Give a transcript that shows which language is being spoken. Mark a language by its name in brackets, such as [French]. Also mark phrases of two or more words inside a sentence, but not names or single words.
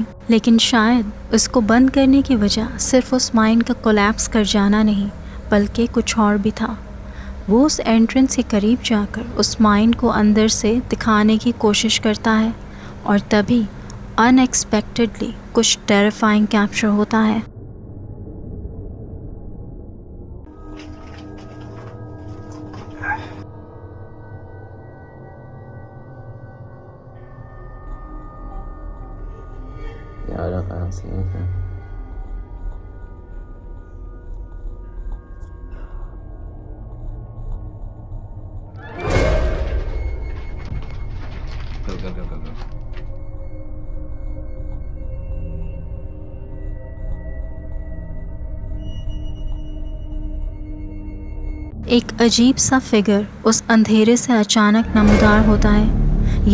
[Hindi] लेकिन शायद उसको बंद करने की वजह सिर्फ उस माइन का कोलैप्स कर जाना नहीं, बल्कि कुछ और भी था। वो उस एंट्रेंस के करीब जाकर उस माइन को अंदर से दिखाने की कोशिश करता है और तभी अनएक्सपेक्टेडली कुछ टेरिफाइंग कैप्चर होता है। [Indonesian] Ya udah kan sini kan. Go. [Hindi] एक अजीब सा फिगर उस अंधेरे से अचानक नमूदार होता है।